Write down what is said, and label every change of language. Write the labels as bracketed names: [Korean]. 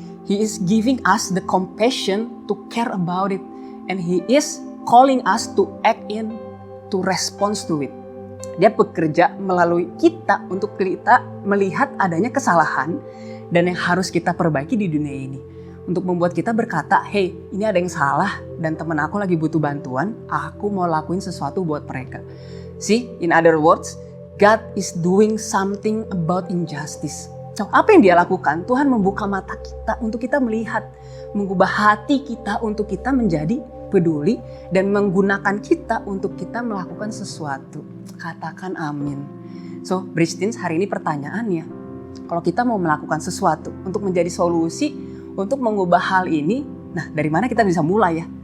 [English] He is giving us the compassion to care about it. And He is calling us to act in, to respond to it. [Indonesian] Dia bekerja melalui kita untuk kita melihat adanya kesalahan dan yang harus kita perbaiki di dunia ini. Untuk membuat kita berkata, hey, ini ada yang salah dan teman aku lagi butuh bantuan, aku mau lakuin sesuatu buat mereka. [English] See, in other words, God is doing something about injustice. [Indonesian] So, apa yang dia lakukan? Tuhan membuka mata kita untuk kita melihat, mengubah hati kita untuk kita menjadi peduli dan menggunakan kita untuk kita melakukan sesuatu. Katakan amin. So, Bridge Teens, hari ini pertanyaannya, kalau kita mau melakukan sesuatu untuk menjadi solusi, untuk mengubah hal ini, nah dari mana kita bisa mulai ya?